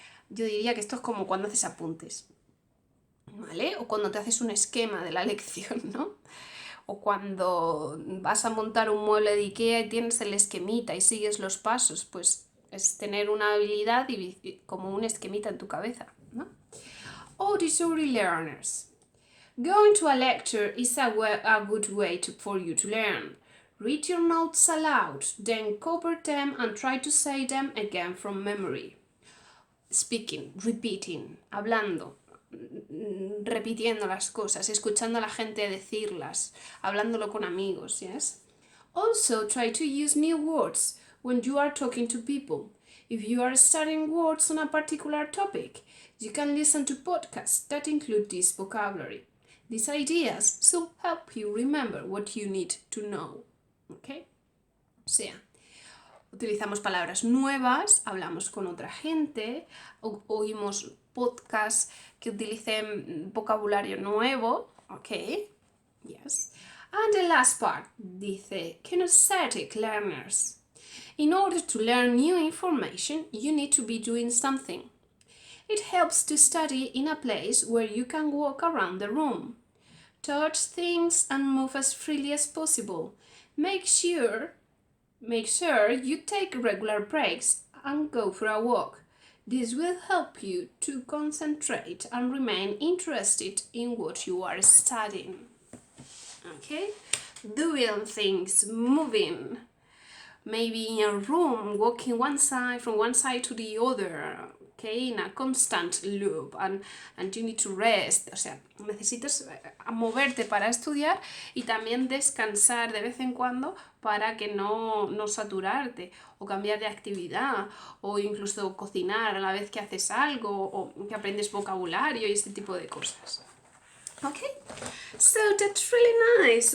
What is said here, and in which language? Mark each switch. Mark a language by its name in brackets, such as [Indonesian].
[Spanish] Yo diría que esto es como cuando haces apuntes, ¿vale? O cuando te haces un esquema de la lección, ¿no? O cuando vas a montar un mueble de IKEA y tienes el esquemita y sigues los pasos, pues es tener una habilidad y como un esquemita en tu cabeza, ¿no? [English] Auditory learners. Going to a lecture is a good way for you to learn. Read your notes aloud, then cover them and try to say them again from memory. Speaking, repeating, [Spanish] hablando, repitiendo las cosas, escuchando a la gente decirlas, hablándolo con amigos, [English] yes? Also, try to use new words when you are talking to people. If you are studying words on a particular topic, you can listen to podcasts that include this vocabulary. These ideas will help you remember what you need to know. ¿Ok? [Spanish] O sea, utilizamos palabras nuevas, hablamos con otra gente, oímos podcasts que utilicen vocabulario nuevo. ¿Ok? Yes. [English] And the last part [Spanish] dice, [English] kinesthetic learners. In order to learn new information, you need to be doing something. It helps to study in a place where you can walk around the room, touch things and move as freely as possible. Make sure you take regular breaks and go for a walk. This will help you to concentrate and remain interested in what you are studying. Okay? Doing things, moving. Maybe in a room, walking from one side to the other, okay, in a constant loop, and you need to rest. [Spanish] O sea, necesitas moverte para estudiar y también descansar de vez en cuando para que no saturarte, o cambiar de actividad, o incluso cocinar a la vez que haces algo, o que aprendes vocabulario y este tipo de cosas. [English] Okay, so that's really nice.